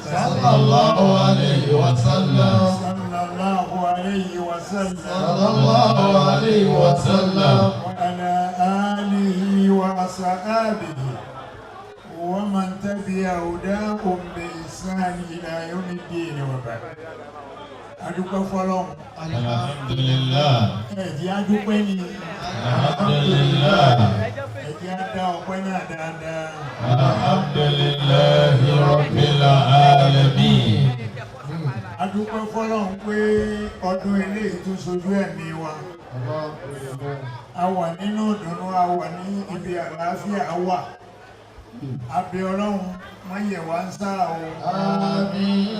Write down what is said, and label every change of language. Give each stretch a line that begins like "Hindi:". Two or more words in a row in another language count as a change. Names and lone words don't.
Arabic: صلى الله عليه وسلم صلى الله عليه وسلم صلى الله عليه وسلم وعلى آله وأصحابه ومن تبع هداهم بإحسان إلى يوم الدين وبعد.
Yoruba: adúpẹ́ fọ́lọ́run. alhamdulillah. ẹ̀jẹ̀ adúpẹ́ ni. alhamdulillah. ẹ̀jẹ̀ adá ọpẹ́ náà dáadáa.
Arabic: الحمد لله رب العالمين.
Yoruba: adúpẹ́ fọ́lọ́run pé ọdún eléyìí tó sojú ẹ̀mí wa. a wà nínú ìdùnnú a wà ní ibi àlàáfíà a wà. abẹ́ ọlọ́run má yẹ̀ wá ń sá o. àmín.